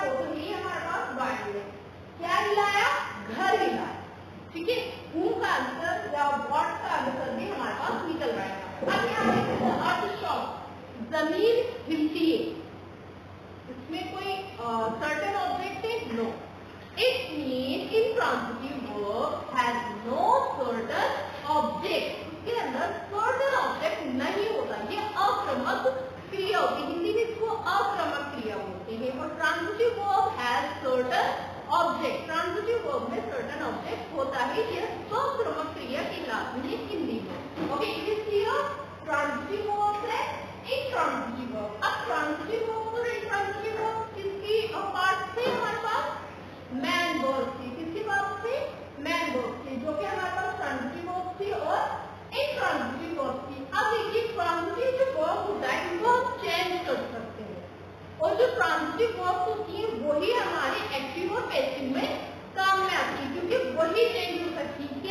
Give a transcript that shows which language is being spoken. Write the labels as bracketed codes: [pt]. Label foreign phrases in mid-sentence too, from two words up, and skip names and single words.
[hi] वो तो नहीं, हमारे पास वाइंड है। क्या हिलाया? घर हिलाया। ठीक है, हूं का आंसर या व्हाट का आंसर भी हमारे पास निकल रहा है। अब यहाँ देखते हैं [en] earth shock, [hi] जमीन हिलती है। इसमें कोई [en] certain object [hi] है? [en] No. It mean intransitive verb has no certain object. [hi] उसके अंदर [en] certain object [hi] नहीं होता। ये अक्रमक क्रिया होती है। हिंदी में इसको अक्रमक क्रिया बोलते हैं। [en] और transitive verb has certain object. transitive verb [hi] में [en] certain object [hi] होता है। ये स्वक्रमक क्रिया कहलाती है हिंदी में। [en] Okay, it is clear? transitive verb है, intransitive verb। [hi] अब [en] transitive verb [hi] और [en] intransitive verb [hi] किसकी पार्ट से हमारे पास? [en] main verb [hi] थी। किसकी बात थी? [en] main verb [hi] थी, जो कि हमारे पास [en] transitive verb [hi] थी और [en] intransitive verb [hi] थी। अब देखिए ट्रांजिटिव जो वर्ब होता है इनको हम चेंज कर सकते हैं, और जो [en] transitive verb [hi] होती है वही हमारे एक्टिव और पैसिव में काम में आती है, क्योंकि वही चेंज हो सकती है।